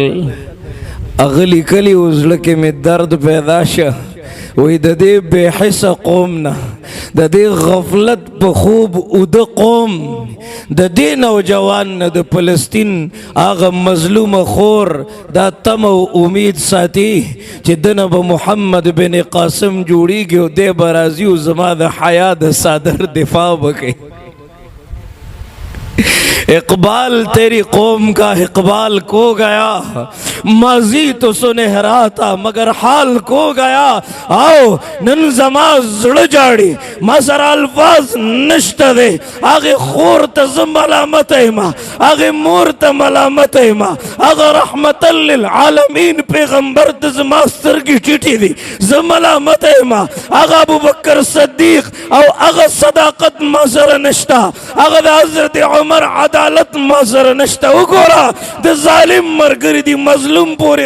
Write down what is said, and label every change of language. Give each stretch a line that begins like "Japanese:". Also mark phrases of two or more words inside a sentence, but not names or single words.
Pashto: هغه لیکلي و زړه کې مې درد پیدا شه وی د دې بې حسه قوم نه د دې غفلت په خوب اوده قوم د دې نوجوان نه د فلسطین هغه مظلومه خور دا تم او امید ساتي چې دنه به محمد بن قاسم جوړیږي او دی به راځي او زما د حیا د صادر دفاع وکړي
Urdu: اقبال تیری قوم کا اقبال کو گیا ماضی تو سنہرا تھا مگر حال کو گیا
Pashto: آؤ نن زما زړه جاړي ما سره الفاظ نشته دی هغې خور ته زه ملامت یم هغې مور ته ملامت یم هغه رحمتا للعالمین پیغمبر ته زما سترګې ټیټې دي زه ملامت یم هغه ابوبکر صدیق او هغه صداقت ما سره نشته هغه د حضرت عمر عدالت ما سره نشته وګوره د ظالم ملګري دي مظلوم پورې